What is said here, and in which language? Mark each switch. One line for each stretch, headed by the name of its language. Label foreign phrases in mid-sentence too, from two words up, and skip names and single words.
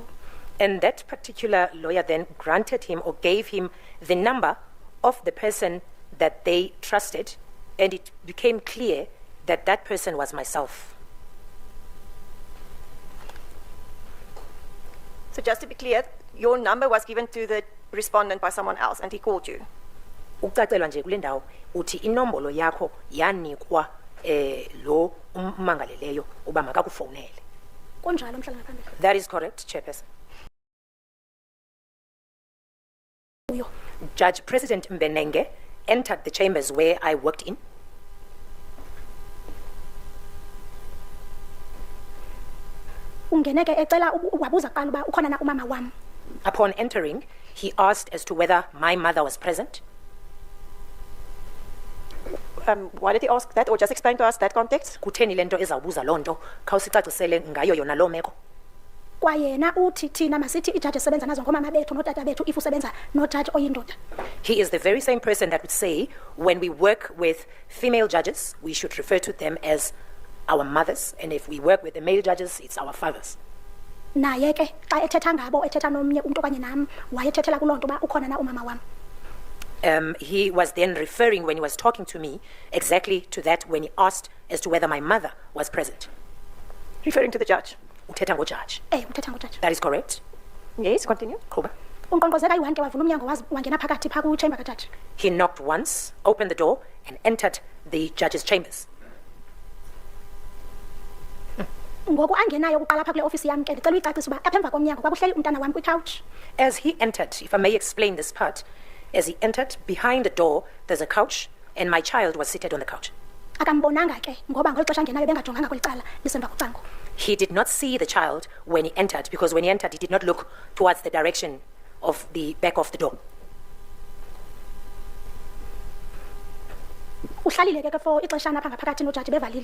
English: And that particular lawyer then granted him or gave him the number of the person that they trusted, and it became clear that that person was myself. So just to be clear, your number was given to the respondent by someone else, and he called you.
Xhosa: Ukucacelwa nje kule ndawo uthi inombolo yakho yanikwa lo umangaleleyo uba makakufowunele. Kunjalo mhlala ngaphambili.
English: That is correct, Chairperson.
Xhosa: Uyo.
English: Judge President Mbenenge entered the chambers where I worked in.
Xhosa: Ungeneke ecela wabuza kuqala uba ukhona na umama wam.
English: Upon entering, he asked as to whether my mother was present. Why did he ask that, or just explain to us that context?
Xhosa: Kutheni lento ezawubuza lonto khawusicacisele ngayo yona lo meko. Kwayena uthi thina masithi ijaji esebenza nazo ngomama bethu notata bethu if usebenza nojaji oyindoda.
English: He is the very same person that would say when we work with female judges, we should refer to them as our mothers, and if we work with the male judges, it's our fathers.
Xhosa: Naye ke xa ethetha ngabo ethetha nomnye umuntu okanye nam wayethethela kulonto uba ukhona na umama wam.
English: He was then referring, when he was talking to me, exactly to that when he asked as to whether my mother was present. Referring to the judge.
Xhosa: Uthetha ngojudge. Uthetha ngojaji.
English: That is correct. Yes, continue.
Xhosa: Kuba. Unkqonkqozeka ayi-1 ke wavula umnyango wangena phakathi phaa kwichamber kajaji.
English: He knocked once, opened the door, and entered the judge's chambers.
Xhosa: Ngoku angenayo ukuqala phaa kule ofisi yam ke ndicela uyicacisa uba apha emva komnyango kwakuhleli umntana wam kwicouch.
English: As he entered, if I may explain this part, as he entered, behind the door, there's a couch, and my child was seated on the couch.
Xhosa: Akambonanga ke ngoba ngeli xesha angenayo bengajonganga kweli cala lisemva kocango.
English: He did not see the child when he entered, because when he entered, he did not look towards the direction of the back of the door.
Xhosa: Uhlalile ke for ixeshana apha ngaphakathi nojaji bevalile.